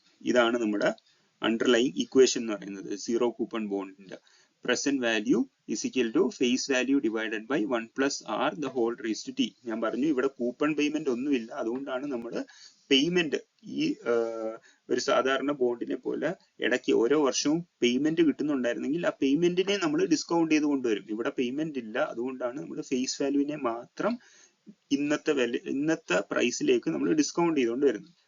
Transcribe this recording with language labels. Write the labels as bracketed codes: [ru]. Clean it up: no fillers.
[ml] ഇതാണ് നമ്മുടെ underlying equation എന്ന് പറയുന്നത്. Zero coupon ബോണ്ടിന്റെ [en] present value is equal to face value divided by 1 plus r the whole raised to t. [ml] ഞാൻ പറഞ്ഞു ഇവിടെ കൂപ്പൺ പേയ്മെന്റ് ഒന്നുമില്ല, അതുകൊണ്ടാണ് നമ്മൾ പേയ്മെന്റ് ഈ ഒരു സാധാരണ ബോണ്ടിനെ പോലെ ഇടയ്ക്ക് ഓരോ വർഷവും പേയ്മെന്റ് കിട്ടുന്നുണ്ടായിരുന്നെങ്കിൽ ആ പേയ്മെന്റിനെ നമ്മൾ ഡിസ്കൗണ്ട് ചെയ്ത് കൊണ്ടുവരും. ഇവിടെ പേയ്മെന്റ് ഇല്ല, അതുകൊണ്ടാണ് നമ്മൾ ഫേസ് വാല്യൂവിനെ മാത്രം ഇന്നത്തെ പ്രൈസിലേക്ക് നമ്മൾ ഡിസ്കൗണ്ട് ചെയ്തുകൊണ്ട് വരുന്നത്.